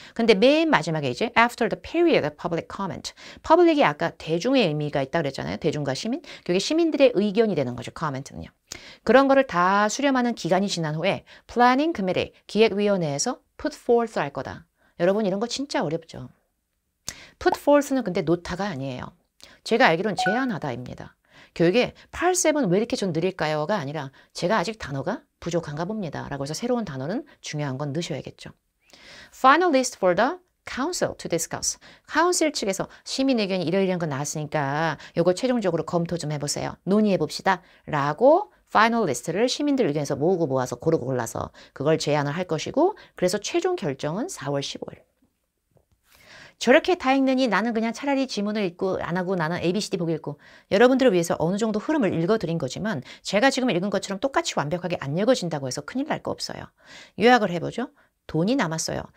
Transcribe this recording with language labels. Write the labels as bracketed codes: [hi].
[ko] 근데 맨 마지막에 이제 [en] after the period of public comment. [ko] public이 아까 대중의 의미가 있다 그랬잖아요. 대중과 시민. 그게 시민들의 의견이 되는 거죠. comment는요. 그런 거를 다 수렴하는 기간이 지난 후에 planning committee, 기획위원회에서 [en] put forth [ko] 할 거다. 여러분 이런 거 진짜 어렵죠. put forth는 근데 노타가 아니에요. 제가 알기로는 제안하다입니다. 교육에 8-7 왜 이렇게 좀 느릴까요?가 아니라 제가 아직 단어가 부족한가 봅니다. 라고 해서 새로운 단어는 중요한 건 넣으셔야겠죠. [en] Final list for the council to discuss. [ko] 카운슬 측에서 시민 의견이 이러이러한 거 나왔으니까 이거 최종적으로 검토 좀 해보세요. 논의해 봅시다. 라고 파이널 리스트를 시민들 의견에서 모으고 모아서 고르고 골라서 그걸 제안을 할 것이고 그래서 최종 결정은 4월 15일. 저렇게 다 읽느니 나는 그냥 차라리 지문을 읽고 안 하고 나는 ABCD 보기 읽고 여러분들을 위해서 어느 정도 흐름을 읽어드린 거지만 제가 지금 읽은 것처럼 똑같이 완벽하게 안 읽어진다고 해서 큰일 날 거 없어요. 요약을 해보죠. 돈이 남았어요.